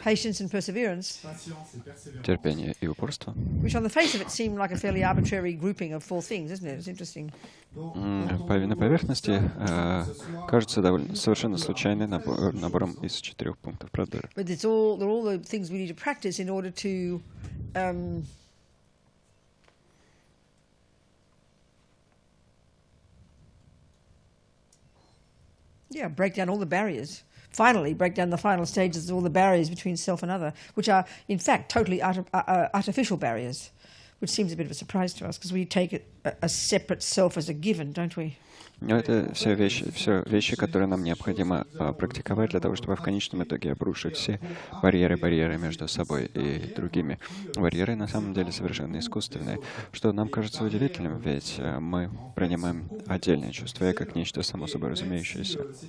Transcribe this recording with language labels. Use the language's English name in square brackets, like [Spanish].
[English] patience and perseverance, [Russian] терпение и упорство. [English] which on the face of it seem like a fairly arbitrary grouping of 4 things, isn't it? It's interesting. [Russian] На поверхности кажется совершенно случайным набором из 4 пунктов, правда? [English] But they're all the things we need to practice in order to break down all the barriers. Finally, break down the final stages of all the barriers between self and other, which are, in fact, totally artificial barriers, which seems a bit of a surprise to us, because we take a separate self as a given, don't we? [Russian] Но это все вещи, которые нам необходимо практиковать для того, чтобы в конечном итоге обрушить все барьеры между собой и другими. Барьеры на самом деле совершенно искусственные, что нам кажется удивительным, ведь мы принимаем отдельное чувство «я» как нечто само собой разумеющееся.